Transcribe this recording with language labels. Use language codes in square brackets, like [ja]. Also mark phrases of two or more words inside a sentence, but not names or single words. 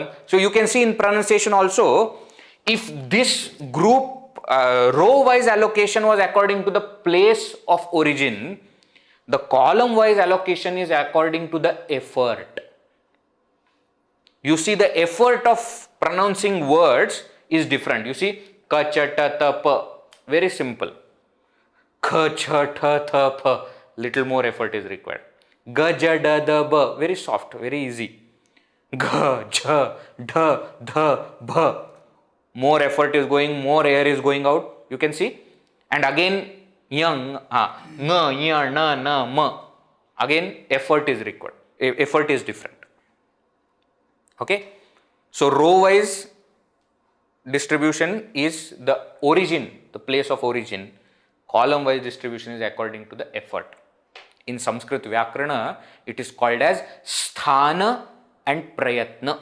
[en] So you can see in pronunciation also, if this group row wise allocation was according to the place of origin, the column wise allocation is according to the effort. You see, the effort of pronouncing words is different. You see, [sa] ka, cha, ta, ta, pa, [en] very simple. [sa] Kha, cha, tha, tha, pa, [en] little more effort is required. [sa] Ga, ja, da, da, ba, [en] very soft, very easy. [sa] Ga, ja, da, dha, bha, [en] more effort is going, more air is going out, you can see. And again, [sa] yang, nga, nya, na, na, ma, [en] again effort is required, effort is different. Okay, so row wise distribution is the origin, the place of origin. Column wise distribution is according to the effort. In Sanskrit Vyakarana, it is called as sthana and prayatna.